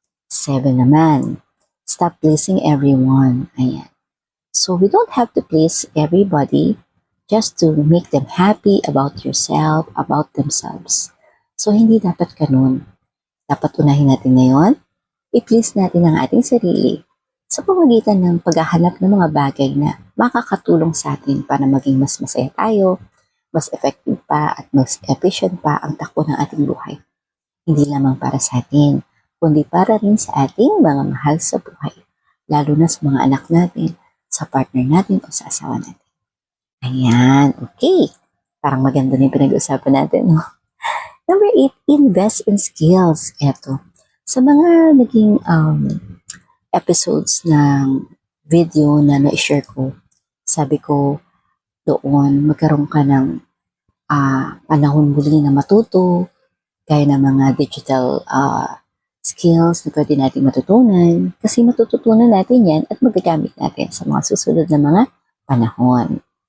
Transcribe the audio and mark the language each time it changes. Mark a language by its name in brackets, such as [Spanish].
[English] 7 naman, stop pleasing everyone. Ayan. So we don't have to please everybody just to make them happy about yourself, about themselves. [Filipino] So hindi dapat ganun. Dapat unahin natin ngayon, i-please natin ang ating sarili sa pamamagitan ng paghahanap ng mga bagay na makakatulong sa atin para maging mas masaya tayo, mas effective pa at mas efficient pa ang takbo ng ating buhay. Hindi lamang para sa atin, kundi para rin sa ating mga mahal sa buhay, lalo na sa mga anak natin, sa partner natin o sa asawa natin. Ayan, okay. Parang maganda na yung pinag-usapan natin, no? [English] Number 8, invest in skills. [Filipino] Eto, sa mga naging episodes ng video na na-share ko, sabi ko doon, magkaroon ka ng panahon muli na matuto, gaya ng mga digital skills na pwede natin matutunan, kasi matututunan natin yan at magagamit natin sa mga susunod na mga panahon.